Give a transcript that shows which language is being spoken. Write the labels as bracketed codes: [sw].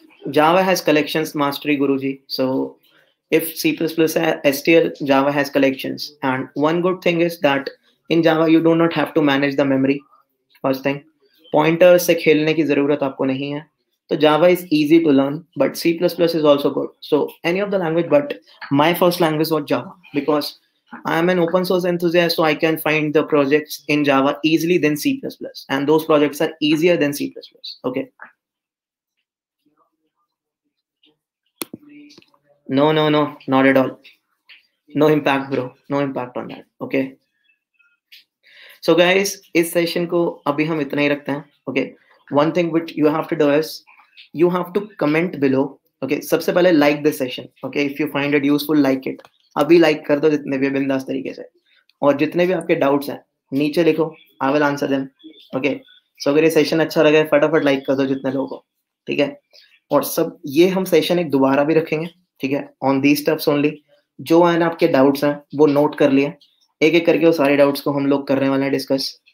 [en] Java has collections mastery, Guruji. So if C++ has STL, Java has collections. And one good thing is that in Java, you do not have to manage the memory. [hi] First thing, pointers से खेलने की जरूरत आपको नहीं है. [en] So Java is easy to learn, but C++ is also good. So any of the language, but my first language was Java because I am an open source enthusiast, so I can find the projects in Java easily than C++. And those projects are easier than C++. Okay. No, not at all. No impact, bro. No impact on that. Okay. [hi] So guys, इस session को अभी हम इतना ही रखते हैं. [en] Okay. One thing which you have to do is you have to comment below. Okay. [hi] सबसे पहले [en] like this session. Okay. If you find it useful, like it. [hi] अभी like कर दो जितने भी बिंदास तरीके से. और जितने भी आपके doubts हैं नीचे लिखो. [en] I will answer them. Okay. [hi] So अगर ये session अच्छा लगे फटाफट like कर दो जितने लोगों को. ठीक है. और सब ये हम session एक दोबारा भी रखेंगे. ठीक है. [en] On these steps only. [hi] जो है ना आपके डाउट्स हैं वो नोट कर लिए. एक एक करके वो सारे डाउट्स को हम लोग करने वाले हैं डिस्कस.